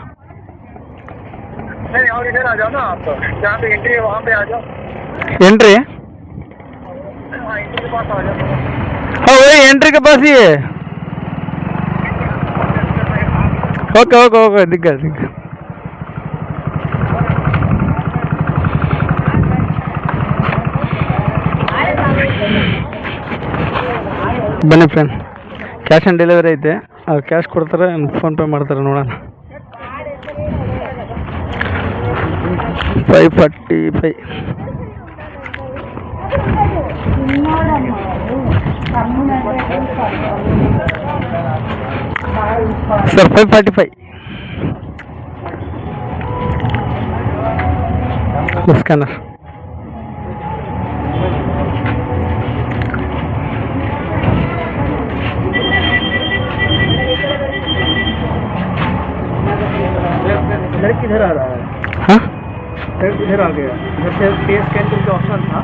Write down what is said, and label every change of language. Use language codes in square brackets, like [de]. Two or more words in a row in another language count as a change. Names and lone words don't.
[hi] नहीं, और इधर आ जाओ ना आप, जहाँ पे एंट्री है वहाँ पे आ जाओ। एंट्री? हाँ, एंट्री के पास आ जाओ। हाँ, वही एंट्री के पास ही है। [en] okay okay okay, [hi] दिख गया दिख गया। [kn] ಬನ್ನಿ ಫ್ರೆಂಡ್, [en] cash on delivery [kn] ಐತೆ, ಅವ್ರು ಕ್ಯಾಶ್ ಕೊಡ್ತಾರೆ, ಫೋನ್ಪೇ ಮಾಡ್ತಾರೆ, ನೋಡೋಣ. 545. [en] sir 545 scanner. [hi] किधर आ रहा है? हाँ इधर आ गया, इधर से पे स्कैन करके ऑप्शन था,